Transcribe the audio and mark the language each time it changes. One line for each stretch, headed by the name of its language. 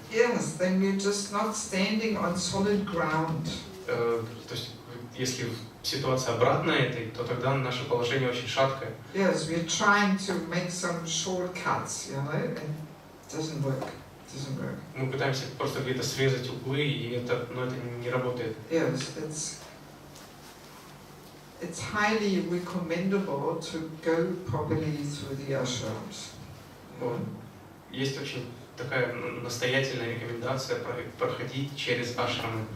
English: yes, then we're just not standing on solid ground.
Russian: То есть, если ситуация обратная этой, то тогда наше положение очень шаткое.
English: Yes, we're trying to make some shortcuts, you know, and it doesn't work. It doesn't work.
Russian: Мы пытаемся просто где-то срезать углы, и это не работает.
English: Yes, it's highly recommendable to go properly through the ashrams.
Russian: Есть очень такая настоятельная рекомендация проходить через ашрамы.